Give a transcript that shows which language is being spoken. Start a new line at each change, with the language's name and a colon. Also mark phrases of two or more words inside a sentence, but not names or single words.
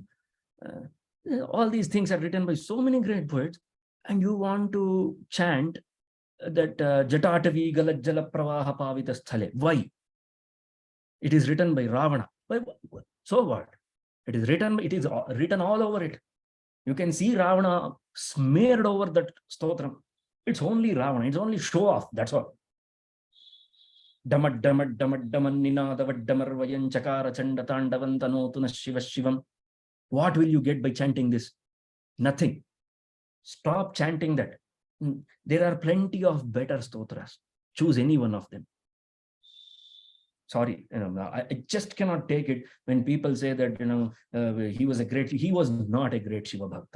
English: All these things are written by so many great poets, and you want to chant that
Sanskrit: जटाटवी गलज्जल प्रवाह पावित स्थले.
English: Why? It is written by Ravana. So what? It is written all over it. You can see Ravana smeared over that stotram. It's only Ravana. It's only show off. That's all.
Sanskrit: डमड् डमड् डमड् डमन् निनादवड् डमर् वयं चकार चण्ड ताण्डवन्तनोतुनः शिव शिवम्.
English: What will you get by chanting this? Nothing. Stop chanting that. There are plenty of better stotras. Choose any one of them. Sorry, I just cannot take it when people say that, he was not a great
Sanskrit: शिव भक्त.